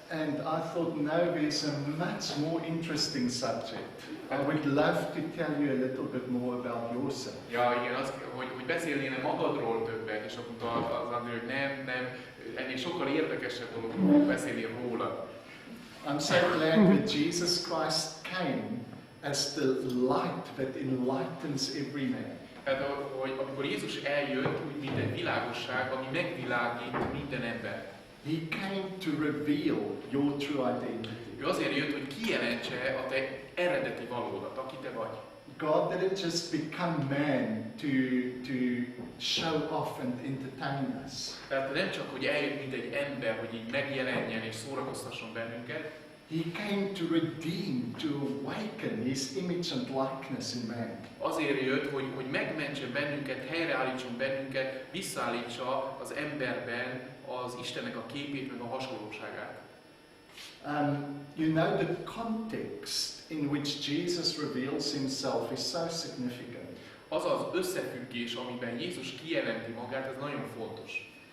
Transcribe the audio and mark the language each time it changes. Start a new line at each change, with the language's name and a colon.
English: And I thought, no, there's a much more interesting subject. I would love to tell you a little bit more about yourself.
Hungarian: Ja, igen, hogy beszélnél magadról többet, és akkor mondta az André, hogy nem, ennél sokkal érdekesebb dolog, hogy beszélnél rólad.
English: I'm so glad that Jesus Christ came as the light that enlightens every man.
Hungarian: Tehát, hogy amikor Jézus eljött, úgy mint egy világosság, ami megvilágít minden ember.
English: He came to reveal your true identity.
Hungarian: Ő azért jött, hogy kijelentse a te eredeti valódat, aki te vagy.
English: God didn't just become man to show off and entertain us.
Hungarian: Tehát nem csak, hogy eljött, mint egy ember, hogy így megjelenjen és szórakoztasson bennünket.
English: He came to redeem, to awaken his image and likeness in man.
Hungarian: Azért jött, hogy megmentse bennünket, helyreállítson bennünket, visszaállítsa az emberben az Istennek a képét, meg a hasonlóságát.
English: You know, the context in which Jesus reveals himself is so significant.
Hungarian: Az az összefüggés, amiben Jézus kijelenti magát, ez nagyon fontos.